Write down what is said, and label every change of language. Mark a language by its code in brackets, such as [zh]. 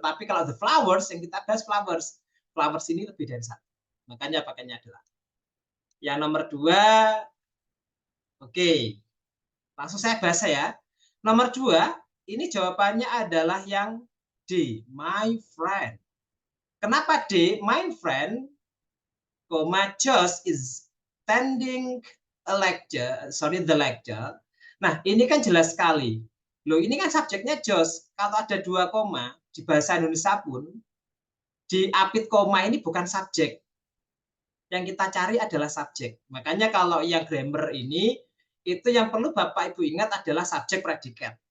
[id] Tetapi kalau the flowers, yang kita bahas flowers. Flowers ini lebih dari satu. Makanya pakainya adalah. Yang nomor 2, oke. Langsung saya bahas ya. Nomor 2, ini jawabannya adalah yang D, my friend. Kenapa [en] D, my friend, Josh is attending the lecture. [id] Nah, ini kan jelas sekali. Loh, ini kan subjeknya Josh. Kalau ada 2 koma, di bahasa Indonesia pun, diapit koma ini bukan subjek. Yang kita cari adalah subjek. Makanya kalau yang grammar ini, itu yang perlu Bapak Ibu ingat adalah subjek predikat.